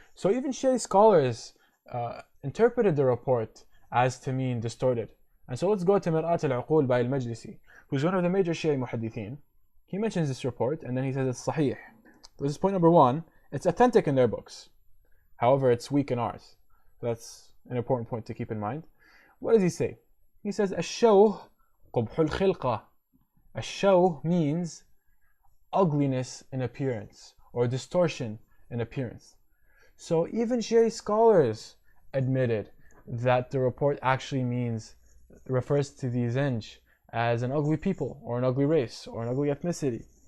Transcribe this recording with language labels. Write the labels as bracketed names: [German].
[English] So even Shia scholars interpreted the report as to mean distorted. And so let's go to Mir'at al-Uqul by al-Majlisi, who's one of the major Shia muhaddithin. He mentions this report and then he says it's sahih. This is point number one. It's authentic in their books. However, it's weak in ours. That's an important point to keep in mind. What does he say? He says, [Arabic] الشوه قبح الخلقة. الشوه [English] means ugliness in appearance or distortion in appearance. So even Shia scholars admitted that the report actually refers to the Zinj as an ugly people or an ugly race or an ugly ethnicity.